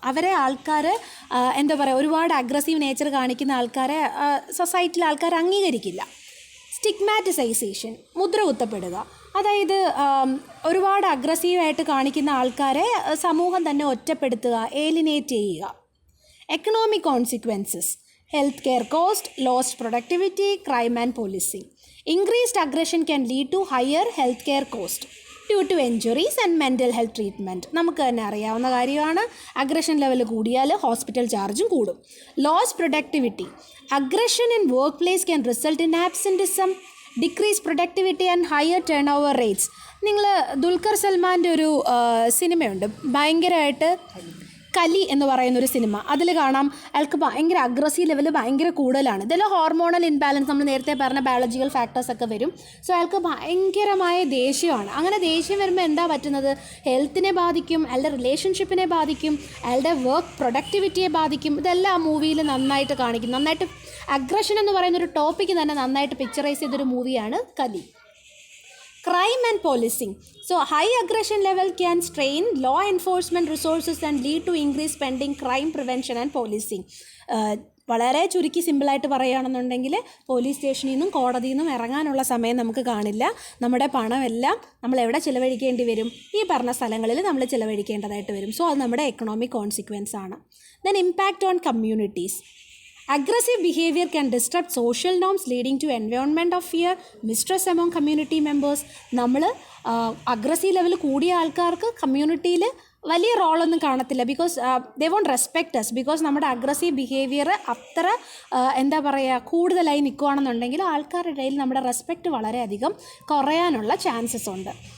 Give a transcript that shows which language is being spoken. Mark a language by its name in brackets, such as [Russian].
[Malayalam] അവരെ ആൾക്കാർ എന്താ പറയുക, ഒരുപാട് അഗ്രസീവ് നേച്ചർ കാണിക്കുന്ന ആൾക്കാരെ സൊസൈറ്റിയിലെ ആൾക്കാർ അംഗീകരിക്കില്ല. സ്റ്റിഗ്മാറ്റിസൈസേഷൻ, മുദ്ര കുത്തപ്പെടുക. അതായത് ഒരുപാട് അഗ്രസീവായിട്ട് കാണിക്കുന്ന ആൾക്കാരെ സമൂഹം തന്നെ ഒറ്റപ്പെടുത്തുക, ഏലിനേറ്റ് ചെയ്യുക. [English] Economic consequences. Health care cost, lost productivity, crime and policing. Increased aggression can lead to higher health care cost due to injuries and mental health treatment. [Malayalam] നമുക്ക് തന്നെ അറിയാവുന്ന കാര്യമാണ്, അഗ്രഷൻ ലെവൽ കൂടിയാൽ ഹോസ്പിറ്റൽ ചാർജും കൂടും. [English] Lost productivity. Aggression in workplace can result in absenteeism, decreased productivity and higher turnover rates. [Malayalam] നിങ്ങൾ ദുൽഖർ സൽമാൻ്റെ ഒരു സിനിമയുണ്ട്, ഭയങ്കരമായിട്ട് കലി എന്ന് പറയുന്നൊരു സിനിമ, അതിൽ കാണാം അയാൾക്ക് ഭയങ്കര അഗ്രസീവ് ലെവൽ ഭയങ്കര കൂടുതലാണ്. ഇതെല്ലാം ഹോർമോണൽ ഇൻബാലൻസ്, നമ്മൾ നേരത്തെ പറഞ്ഞ ബയോളജിക്കൽ ഫാക്ടേഴ്സ് ഒക്കെ വരും. സോ അയാൾക്ക് ഭയങ്കരമായ ദേഷ്യമാണ്. അങ്ങനെ ദേഷ്യം വരുമ്പോൾ എന്താ പറ്റുന്നത്, ഹെൽത്തിനെ ബാധിക്കും, അയാളുടെ റിലേഷൻഷിപ്പിനെ ബാധിക്കും, അയാളുടെ വർക്ക് പ്രൊഡക്ടിവിറ്റിയെ ബാധിക്കും. ഇതെല്ലാം ആ മൂവിയിൽ നന്നായിട്ട് കാണിക്കും. നന്നായിട്ട് അഗ്രഷൻ എന്ന് പറയുന്നൊരു ടോപ്പിക്ക് തന്നെ നന്നായിട്ട് പിക്ചറൈസ് ചെയ്തൊരു മൂവിയാണ് കലി. [English] Crime and policing. So high aggression level can strain law enforcement resources and lead to increased spending, crime prevention and policing. [Malayalam] വളരെ ചുരുക്കി സിമ്പിളായിട്ട് പറയുകയാണെന്നുണ്ടെങ്കിൽ പോലീസ് സ്റ്റേഷനിൽ നിന്നും കോടതിയിൽ നിന്നും ഇറങ്ങാനുള്ള സമയം നമുക്ക് കാണില്ല. നമ്മുടെ പണമെല്ലാം നമ്മൾ എവിടെ ചിലവഴിക്കേണ്ടി വരും, ഈ പറഞ്ഞ സ്ഥലങ്ങളിൽ നമ്മൾ ചിലവഴിക്കേണ്ടതായിട്ട് വരും. സോ അത് നമ്മുടെ എക്കണോമിക് കോൺസിക്വൻസ് ആണ്. [English] Then impact on communities. Aggressive behavior can disrupt social norms, leading to environment of fear, mistrust among community members. [Malayalam] നമ്മൾ അഗ്രസീവ് ലെവൽ കൂടിയ ആൾക്കാർക്ക് കമ്മ്യൂണിറ്റിയിൽ വലിയ റോളൊന്നും കാണത്തില്ല. [English] Because they won't respect us. [Malayalam] Because നമ്മുടെ അഗ്രസീവ് ബിഹേവിയർ അത്ര എന്താ പറയുക കൂടുതലായി നിൽക്കുകയാണെന്നുണ്ടെങ്കിൽ ആൾക്കാരുടെ ഇടയിൽ നമ്മുടെ റെസ്പെക്റ്റ് വളരെയധികം കുറയാനുള്ള ചാൻസസ് ഉണ്ട്.